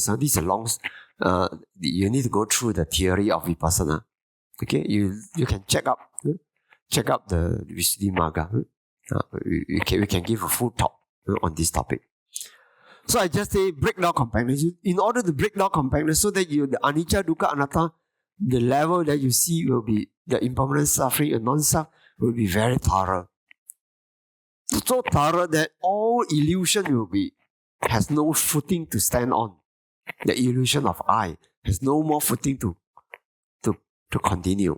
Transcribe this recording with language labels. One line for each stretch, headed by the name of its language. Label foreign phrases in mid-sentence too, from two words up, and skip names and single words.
English: This is a long, you need to go through the theory of vipassana. Okay, you can check up the Visuddhimagga. We can give a full talk on this topic. So I just say break down compactness. In order to break down compactness, so that the
Pali: anicca, dukkha, anatta,
English: the level that you see will be the impermanent suffering and non-self will be very thorough. So thorough that all illusion has no footing to stand on. The illusion of I has no more footing to continue.